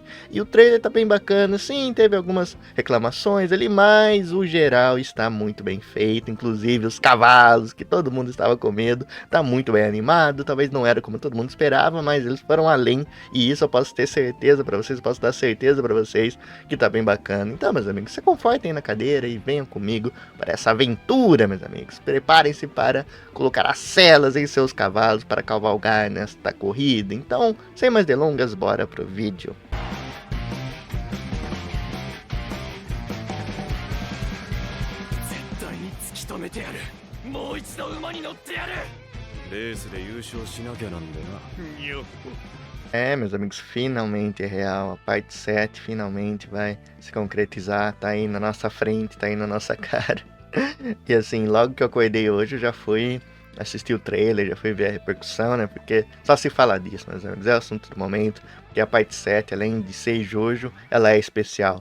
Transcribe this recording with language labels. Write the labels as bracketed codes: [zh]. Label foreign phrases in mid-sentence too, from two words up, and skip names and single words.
[pt] E o trailer tá bem bacana, sim, teve algumas reclamações ali, mas o geral está muito bem feito, inclusive os cavalos, que todo mundo estava com medo, tá muito bem animado, talvez não era como todo mundo esperava, mas eles foram além, e isso eu posso ter certeza para vocês, posso dar certeza para vocês que tá bem bacana. Então, meus amigos, se confortem na cadeira e venham comigo para essa aventura, meus amigos. Preparem-se para colocar as celas em seus cavalos para cavalgar nesta corrida. Então, sem mais delongas, bora pro vídeo. [ja] 絶対に突き止めてやる。もう一度馬に乗ってやる。レースで優勝しなきゃなんでな。よっ。 [pt] É, meus amigos, finalmente é real. A parte 7 finalmente vai se concretizar. Tá aí na nossa frente, tá aí na nossa cara. E assim, logo que eu acordei hoje, eu já fui assistir o trailer, já fui ver a repercussão, né? Porque só se fala disso, meus amigos, é o assunto do momento. Porque a parte 7, além de ser Jojo, ela é especial.